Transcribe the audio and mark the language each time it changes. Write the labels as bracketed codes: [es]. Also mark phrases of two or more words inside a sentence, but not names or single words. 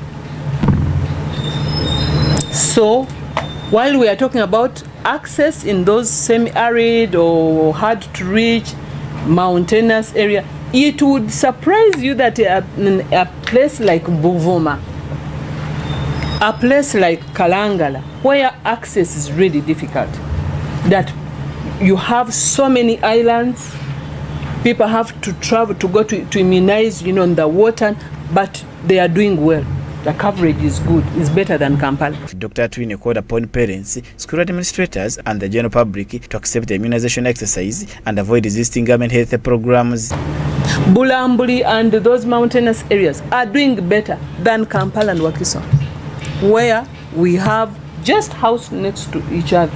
[en] So, while we are talking about access in those semi-arid or hard to reach mountainous area, it would surprise you that a place like Buvuma, a place like Kalangala, where access is really difficult, that you have so many islands, people have to travel to go to immunize, in the water, but they are doing well. The coverage is good, is better than Kampala. Dr. Twine called upon parents, school administrators and the general public to accept the immunization exercise and avoid resisting government health programs. Bulambuli and those mountainous areas are doing better than Kampala and Wakiso, where we have just house next to each other.